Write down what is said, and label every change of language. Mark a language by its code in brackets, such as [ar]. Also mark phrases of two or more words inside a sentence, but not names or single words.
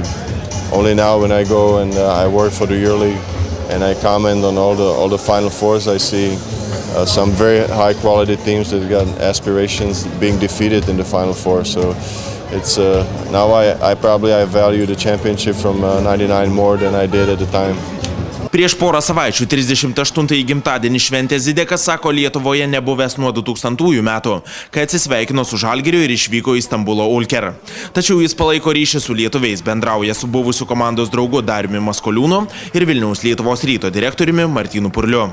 [en] Only now, when I go and I work for the EuroLeague and I comment on all the Final Fours, I see some very high-quality teams that got aspirations being defeated in the Final Four. So it's now I value the championship from '99 more than I did at the time. [lt] Prieš porą savaičių 38-ąjį gimtadienį šventė Zidekas, sako, Lietuvoje nebuvęs nuo 2000 metų, kai atsisveikino su Žalgiriu ir išvyko į Stambulo Ulker. Tačiau jis palaiko ryšį su lietuviais, bendrauja su buvusiu komandos draugu Dariumi Maskoliūnu ir Vilniaus Lietuvos Ryto direktoriumi Martynu Purliu.